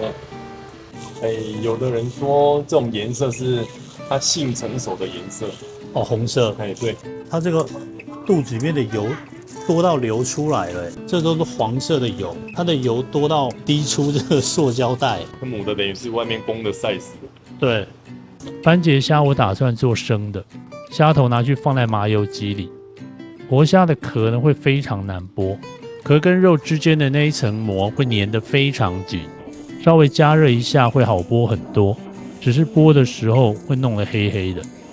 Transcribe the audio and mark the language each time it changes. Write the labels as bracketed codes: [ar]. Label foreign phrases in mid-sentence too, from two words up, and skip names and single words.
[zh] 有的人說這種顏色是它性成熟的顏色，哦，紅色。哎，对，它这个肚子裡面的油多到流出来了，這都是黃色的油，它的油多到滴出這個塑膠袋。它母的等於是外面公的曬死。對，斑節蝦我打算做生的，蝦頭拿去放在麻油雞裡。活蝦的殼呢會非常難剝，殼跟肉之間的那一層膜會粘得非常緊，稍微加熱一下會好剝很多，只是剝的時候會弄得黑黑的。